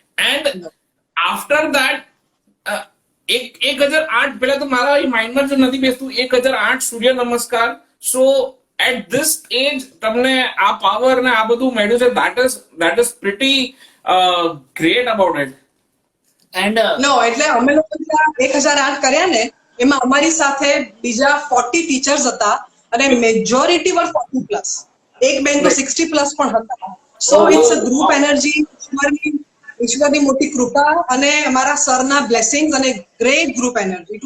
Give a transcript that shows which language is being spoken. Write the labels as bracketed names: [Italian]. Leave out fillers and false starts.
[English] And after that [Gujarati] 1008 પહેલા તો મારા માઇન્ડમાં જો નથી બેસતું 1008 સૂર્ય નમસ્કાર. [English] So at this age [Gujarati] તમને આ પાવર ને આ બધું મળ્યું છે, [English] that is pretty great about it. [Gujarati] And નો એટલે અમે લોકો 1008 કર્યા ને, એમાં અમારી સાથે બીજા 40 ટીચર્સ હતા અને મેજોરિટી વર 40 પ્લસ. એક બેન તો 60 પ્લસ પણ હતા. [English] so it's a group energy, [Gujarati] ઈશ્વરની મોટી કૃપા અને અમારા સરના બ્લેસિંગ્સ અને ગ્રેટ ગ્રુપ એનર્જી.